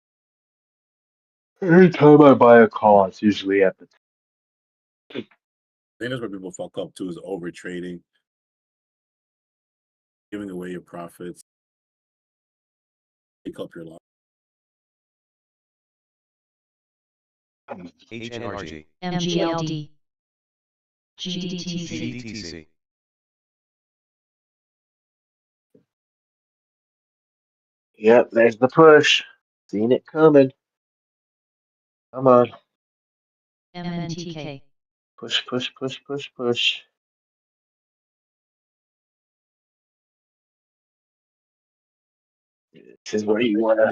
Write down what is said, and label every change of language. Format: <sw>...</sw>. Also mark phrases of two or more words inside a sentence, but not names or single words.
<en>Every time I buy a call, it's usually at the think that's where people fuck up too, is over trading, giving away your profits, pick up your loss. HNRG. MGLD. GDTC. GDTC. Yep, there's the push. Seen it coming. Come on. MNTK. Push, push, push, push, push. This is where you want to.</en>